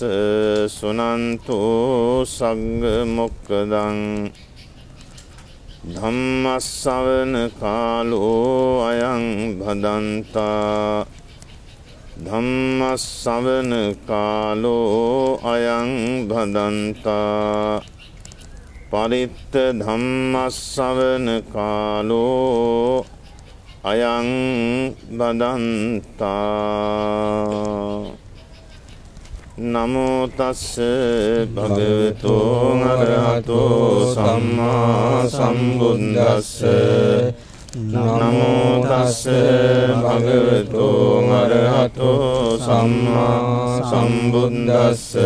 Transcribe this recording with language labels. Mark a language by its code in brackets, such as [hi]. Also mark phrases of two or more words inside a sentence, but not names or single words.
[pi] සුනන්තෝ සග්ග මොක්ඛදං ධම්මස්සවන කාලෝ අයං භදන්තා ධම්මස්සවන කාලෝ අයං භදන්තා පරිත්ත ධම්මස්සවන කාලෝ අයං බදන්තා. නමෝ තස්ස භගවතු අරහතෝ සම්මා සම්බුද්දස්ස නමෝ තස්ස භගවතු අරහතෝ සම්මා සම්බුද්දස්ස